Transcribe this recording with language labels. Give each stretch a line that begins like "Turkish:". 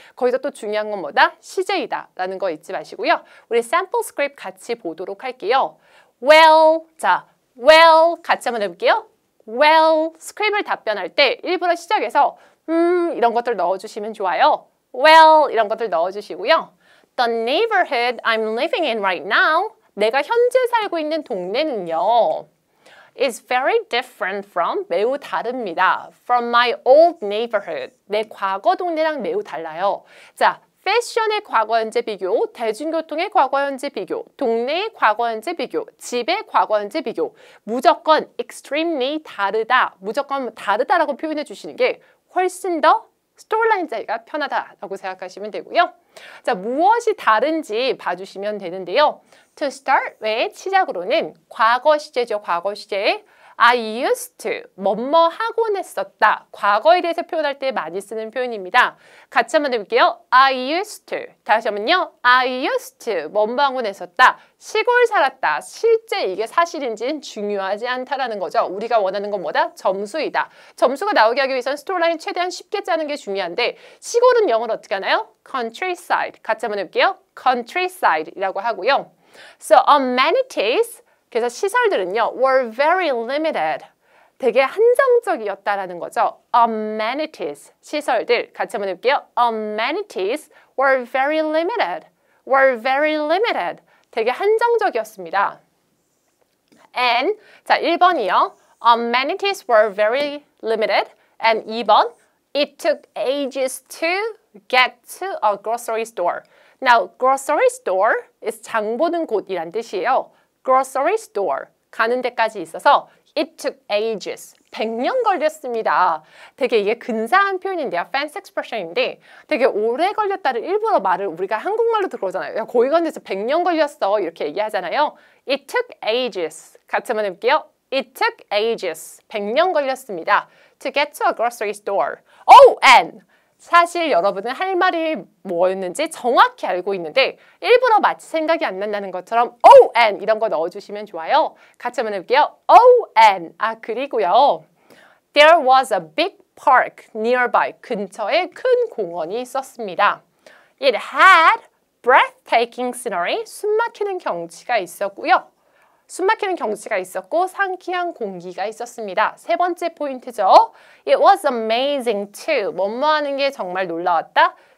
Korean: 거기서 또 중요한 건 뭐다? 시제이다 라는 거 잊지 마시고요. 우리 샘플 스크립트 같이 보도록 할게요. Well, 자, well 같이 한번 해볼게요. Well, 스크립트를 답변할 때 일부러 시작해서 이런 것들 넣어주시면 좋아요. Well, 이런 것들 넣어주시고요.
English: The neighborhood I'm living in right now,
Korean: 내가 현재 살고 있는 동네는요,
English: is very different from,
Korean: 매우 다릅니다.
English: From my old neighborhood,
Korean: 내 과거 동네랑 매우 달라요. 자, 패션의 과거 현재 비교, 대중교통의 과거 현재 비교, 동네의 과거 현재 비교, 집의 과거 현재 비교. 무조건 extremely 다르다, 무조건 다르다라고 표현해 주시는 게 훨씬 더 스토리라인 짜기가 편하다라고 생각하시면 되고요. 자, 무엇이 다른지 봐주시면 되는데요.
English: To start with,
Korean: 시작으로는 과거 시제죠. 과거 시제.
English: I used to,
Korean: 뭐뭐 하곤 했었다. 과거에 대해서 표현할 때 많이 쓰는 표현입니다. 같이 한번 해볼게요.
English: I used to.
Korean: 다시 한번요.
English: I used to,
Korean: 뭐뭐 하곤 했었다. 시골 살았다. 실제 이게 사실인지는 중요하지 않다라는 거죠. 우리가 원하는 건 뭐다? 점수이다. 점수가 나오게 하기 위해서는 스토리라인 최대한 쉽게 짜는 게 중요한데 시골은 영어로 어떻게 하나요? Countryside. 같이 한번 해볼게요. Countryside이라고 하고요.
English: So amenities,
Korean: 그래서 시설들은요,
English: were very limited.
Korean: 되게 한정적이었다라는 거죠. Amenities, 시설들. 같이 한번 해볼게요.
English: Amenities were very limited. Were very limited.
Korean: 되게 한정적이었습니다. And, 자, 1번이요.
English: Amenities were very limited. And 2번, it took ages to get to a grocery store. Now, grocery store is
Korean: 장 보는 곳이란 뜻이에요. grocery store, 가는 데까지 있어서
English: it took ages,
Korean: 100년 걸렸습니다. 되게 이게 근사한 표현인데요.
English: fancy expression
Korean: 인데 되게 오래 걸렸다를 일부러 말을 우리가 한국말로도 그러잖아요. 야, 거기 가는 데서 100년 걸렸어. 이렇게 얘기하잖아요.
English: It took ages.
Korean: 같이 한번 해볼게요.
English: It took ages.
Korean: 100년 걸렸습니다.
English: To get to a grocery store. Oh, and!
Korean: 사실 여러분은 할 말이 뭐였는지 정확히 알고 있는데 일부러 마치 생각이 안 난다는 것처럼 oh and 이런 거 넣어주시면 좋아요. 같이 한번 해볼게요. Oh and 그리고요.
English: There was a big park nearby.
Korean: 근처에 큰 공원이 있었습니다.
English: It had breathtaking scenery.
Korean: 숨막히는 경치가 있었고요. 숨막히는 경치가 있었고 상쾌한 공기가 있었습니다. 세 번째 포인트죠.
English: It was amazing to,
Korean: 뭐뭐 하는 게 정말 놀라웠다.